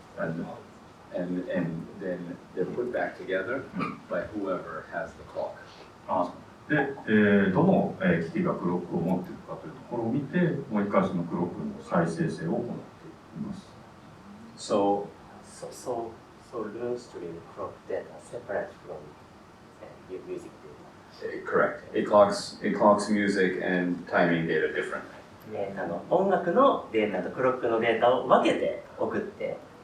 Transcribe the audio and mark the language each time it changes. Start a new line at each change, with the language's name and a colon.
English: And then they're put back together by whoever has the clock.
Japanese: で、どの機器がクロックを持っているかというところを見て、もう一回そのクロックの再生成を行っています。
English: So Roon stream clock data separate from music data. Correct. It clocks music and timing data differently.
Japanese: 音楽のデータとクロックのデータを分けて送って。